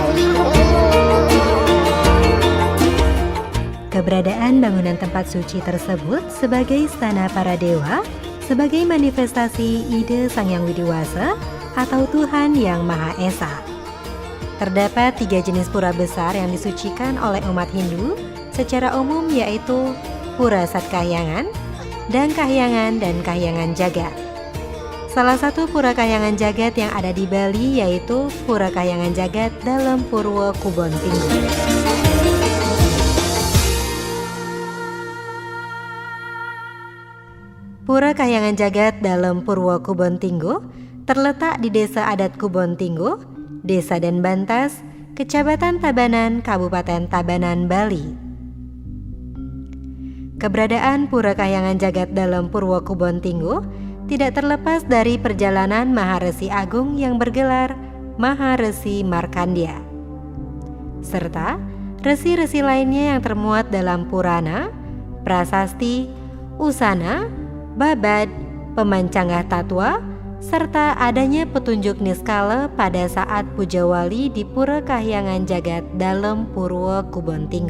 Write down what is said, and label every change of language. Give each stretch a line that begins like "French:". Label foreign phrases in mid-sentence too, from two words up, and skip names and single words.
Indonesian: Keberadaan bangunan tempat suci tersebut sebagai istana para dewa, sebagai manifestasi ide Sang Hyang Widiwasa atau Tuhan Yang Maha Esa. Terdapat 3 jenis pura besar yang disucikan oleh umat Hindu secara umum, yaitu Pura Satkahyangan, dan Kahyangan dan Kahyangan Jagat. Salah satu Pura Kahyangan Jagat yang ada di Bali yaitu Pura Kahyangan Jagat dalam Purwo Kubon Tinggo. Pura Kahyangan Jagat dalam Purwo Kubon Tinggo terletak di Desa Adat Kubon Tinggo, Desa Denbantas, Kecamatan Tabanan, Kabupaten Tabanan, Bali. Keberadaan Pura Kahyangan Jagat dalam Purwo Kubon Tinggo tidak terlepas dari perjalanan Maharesi Agung yang bergelar Maharesi Markandia, serta resi-resi lainnya yang termuat dalam Purana, Prasasti, Usana, Babad, Pemancanggah Tatwa, serta adanya petunjuk niskala pada saat puja wali di Pura Kahyangan Jagat dalam Purwo Kubon Tinggo.